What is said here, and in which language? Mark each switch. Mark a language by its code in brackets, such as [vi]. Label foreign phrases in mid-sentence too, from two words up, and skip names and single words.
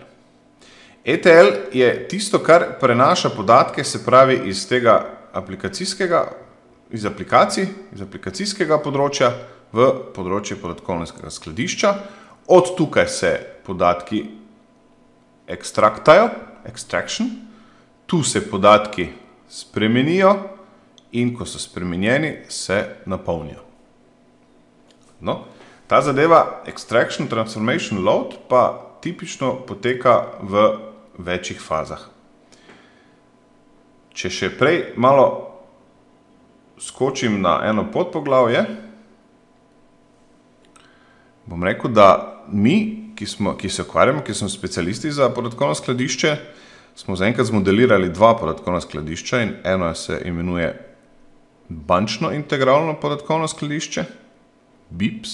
[sl] ETL je tisto, kar prenaša podatke, se pravi iz tega iz aplikacijskega področja v področje podatkovnega skladišča. Od tukaj se podatki ekstraktajo, extraction, tu se podatki spremenijo in ko so spremenjeni, se napolnijo. No, ta zadeva [en] extraction, transformation, load [sl] pa tipično poteka v večjih fazah. Če še prej malo skočim na eno podpoglavje, bom rekel, da mi, ki se ukvarjamo, ki smo specialisti za podatkovno skladišče, smo zaenkrat zmodelirali 2 podatkovna skladišča in eno se imenuje bančno integralno podatkovno skladišče, BIPS.